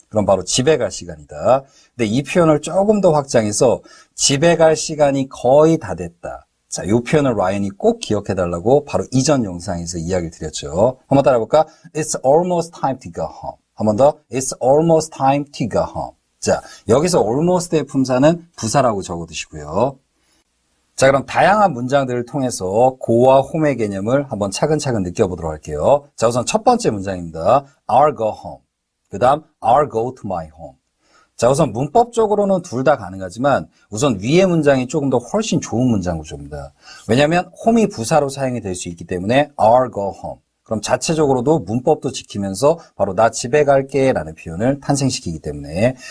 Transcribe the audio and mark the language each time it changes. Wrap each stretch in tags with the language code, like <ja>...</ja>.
<ko>그럼 바로 집에 갈 시간이다. 근데 이 표현을 조금 더 확장해서 집에 갈 시간이 거의 다 됐다. 자, 이 표현을 라이언이 꼭 기억해 달라고 바로 이전 영상에서 이야기를 드렸죠. 한번 따라해볼까?</ko> <en>It's almost time to go home.</en> <ko>한 번 더.</ko> <en>It's almost time to go home.</en> <ko>자, 여기서 almost의 품사는 부사라고 적어두시고요. 자, 그럼 다양한 문장들을 통해서 go와 home의 개념을 한번 차근차근 느껴보도록 할게요. 자, 우선 첫 번째 문장입니다.</ko> <en>I'll go home. 그 다음 I'll go to my home.</en> <ko>자, 우선 문법적으로는 둘 다 가능하지만 우선 위의 문장이 조금 더 훨씬 좋은 문장 구조입니다. 왜냐하면 home이 부사로 사용이 될 수 있기 때문에</ko> <en>I'll go home.</en> <ko>그럼 자체적으로도 문법도 지키면서 바로 나 집에 갈게 라는 표현을 탄생시키기 때문에.</ko>